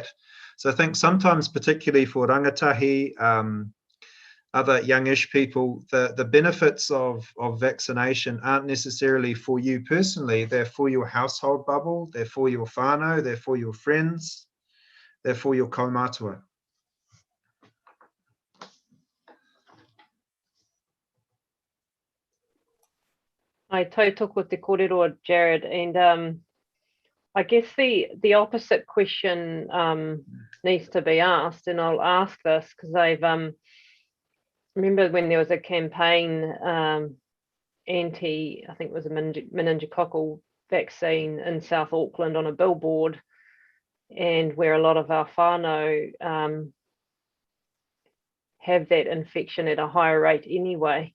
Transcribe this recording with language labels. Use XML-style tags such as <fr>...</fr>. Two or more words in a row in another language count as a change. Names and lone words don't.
<en>So I think sometimes, particularly for rangatahi, other youngish people, the benefits of vaccination aren't necessarily for you personally, they're for your household bubble, they're for your whānau, they're for your friends, they're for your kaumātua.</en> <mi>I tautoko te kōrero, Jared,</mi> <en>and I guess the opposite question needs to be asked, and I'll ask this because I've remember when there was a campaign anti, I think it was a meningococcal vaccine in South Auckland on a billboard, and where a lot of our whānau have that infection at a higher rate anyway.</en>